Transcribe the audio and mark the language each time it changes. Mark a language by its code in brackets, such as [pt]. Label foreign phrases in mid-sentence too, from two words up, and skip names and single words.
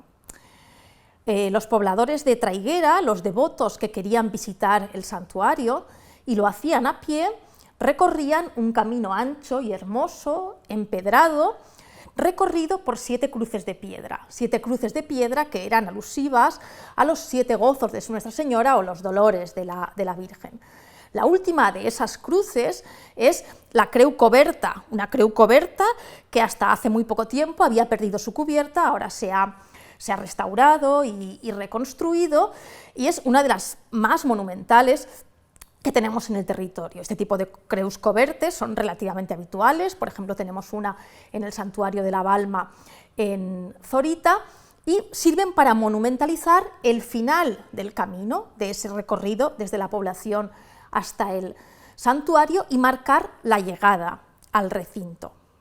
[es] Los pobladores de Traiguera, los devotos que querían visitar el santuario y lo hacían a pie, recorrían un camino ancho y hermoso, empedrado, recorrido por 7 cruces de piedra. 7 cruces de piedra que eran alusivas a los 7 gozos de Nuestra Señora o los dolores de la Virgen. La última de esas cruces es la [ca] creu coberta, [es] una [ca] creu coberta [es] que hasta hace muy poco tiempo había perdido su cubierta, ahora se ha restaurado y reconstruido, y es una de las más monumentales que tenemos en el territorio. Este tipo de [ca] creus cobertes [es] son relativamente habituales, por ejemplo tenemos una en el santuario de la Balma en Zorita, y sirven para monumentalizar el final del camino, de ese recorrido desde la población hasta el santuario, y marcar la llegada al recinto.